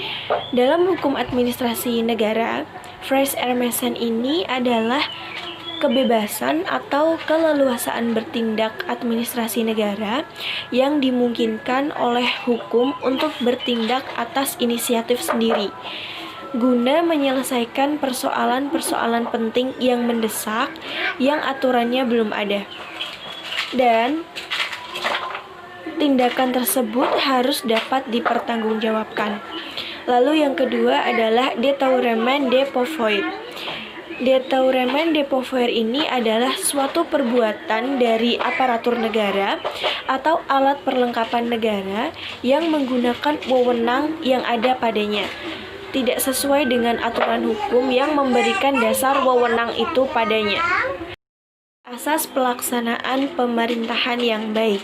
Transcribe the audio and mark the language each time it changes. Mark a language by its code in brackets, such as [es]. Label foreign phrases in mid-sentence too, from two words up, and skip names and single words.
[id] Dalam hukum administrasi negara, Fries Hermesen ini adalah kebebasan atau keleluasaan bertindak administrasi negara yang dimungkinkan oleh hukum untuk bertindak atas inisiatif sendiri, guna menyelesaikan persoalan-persoalan penting yang mendesak yang aturannya belum ada. Dan tindakan tersebut harus dapat dipertanggungjawabkan. Lalu yang kedua adalah [fr] détournement de pouvoir. Détournement de pouvoir [id] ini adalah suatu perbuatan dari aparatur negara atau alat perlengkapan negara yang menggunakan wewenang yang ada padanya, tidak sesuai dengan aturan hukum yang memberikan dasar wewenang itu padanya. Asas pelaksanaan pemerintahan yang baik.